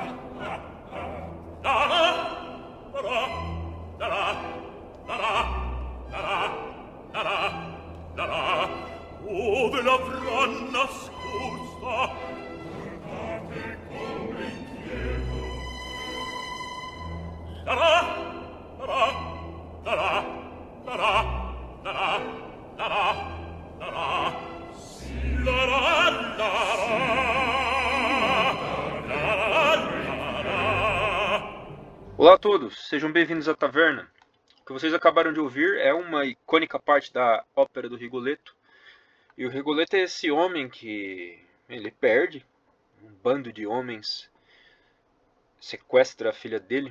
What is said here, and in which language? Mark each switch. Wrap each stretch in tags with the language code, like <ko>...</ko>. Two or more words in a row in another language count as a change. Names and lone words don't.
<it>Da da da da da da da da ove l'avrà nascosta. Guardate come inquieto. Da da da da da da da da si la la la</it> <pt>Olá a todos, sejam bem-vindos à Taverna. O que vocês acabaram de ouvir é uma icônica parte da ópera do Rigoletto. E o Rigoletto é esse homem que ele perde, um bando de homens sequestra a filha dele.</pt>